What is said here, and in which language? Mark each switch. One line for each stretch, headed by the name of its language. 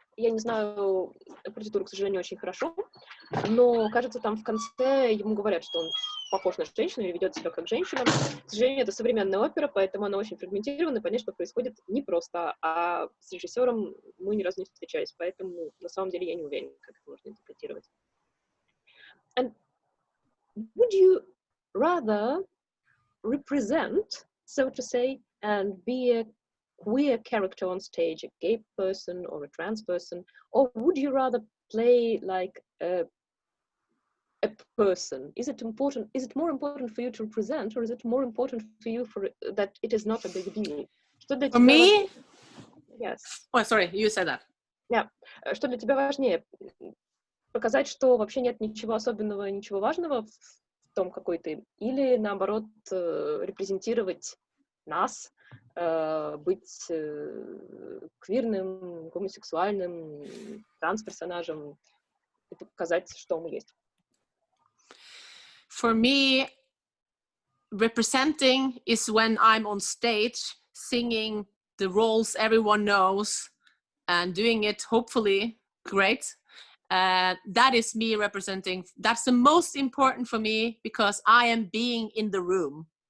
Russian: Я не знаю партитуру, к сожалению, очень хорошо, но, кажется, там в конце ему говорят, что он похож на женщину или ведет себя как женщина. К сожалению, это современная опера, поэтому она очень фрагментирована, и понять, что происходит, непросто, а с режиссером мы ни разу не встречались, поэтому на самом деле я не уверена, как это можно интерпретировать.
English: And would you rather represent, so to say, and be a queer character on stage, a gay person or a trans person, or would you rather play like a person? Is it important? Is it more important for you to represent, or is it more important for you that it is not a big deal? For me? Yes. Oh, sorry, you said that. Yeah.
Russian: Что для тебя важнее? Показать, что вообще нет ничего особенного, ничего важного в том, какой ты, или наоборот репрезентировать нас, быть квирным, гомосексуальным, транс-персонажем и показать, что мы есть.
English: For me, representing is when I'm on stage singing the roles everyone knows and doing it hopefully great. That is me representing. That's the most important for me because I am being in the room.